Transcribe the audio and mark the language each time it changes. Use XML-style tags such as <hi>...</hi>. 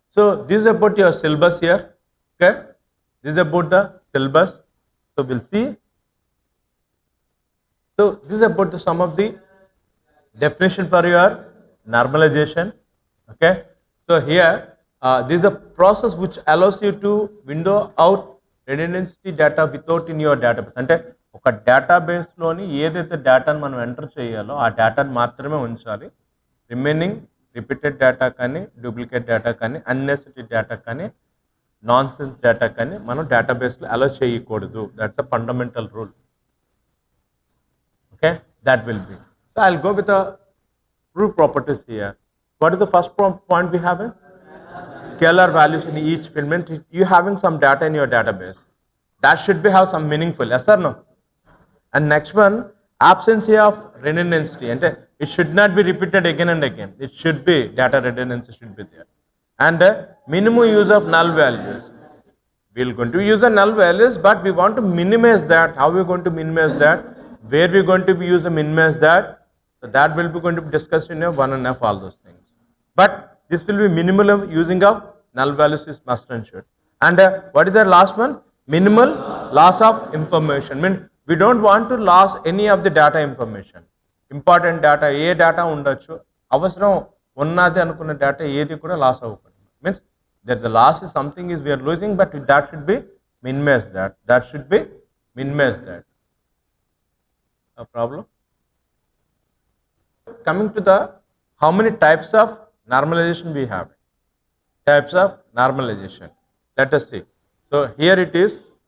<en>So this is about your syllabus here. Okay, this is about the syllabus. So we'll see. So this is about some of the definition for your normalization. Okay, so here this is a process which allows you to window out redundancy data without in your database.</en> <te>అంటే ఒక database లోని ఏదైతే డేటాను మనం enter చేయాలో ఆ డేటాను మాత్రమే ఉంచాలి. రిమైనింగ్ రిపీటెడ్ డేటా కానీ, డూప్లికేట్ డేటా కానీ, అన్నెసెసరీ డేటా కానీ, నాన్ సెన్స్ డేటా కానీ మనం డేటాబేస్లో అలో చేయకూడదు.</te> <en>That's the fundamental rule. Okay, that will be. So I'll go with the proof properties here. What is the first point we have? Scalar values in each field. You having some data in your database. That should be have some meaningful. Yes or no? And next one, absence of redundancy. And it should not be repeated again and again. It should be data redundancy should be there. And minimum use of null values. We're going to use the null values, but we want to minimize that. How we are going to minimize that? Where we are going to use the minimize that? So that will be going to be discussed in your 1NF, all those things. But this will be minimal using of null values is must and should. And what is the last one? Minimal loss of information. I mean, we don't want to lose any of the data information. Important data,</en> <te>ఏ data ఉండొచ్చు, అవసరం ఉన్నది అనుకున్న data ఏది కూడా loss అవ్వకూడదు.</te> <en>Means that the loss is something is we are losing, but that should be minimized. That should be minimized. That a problem. Coming to the how many types of normalization we have. Types of normalization. Let us see. So here it is.</en>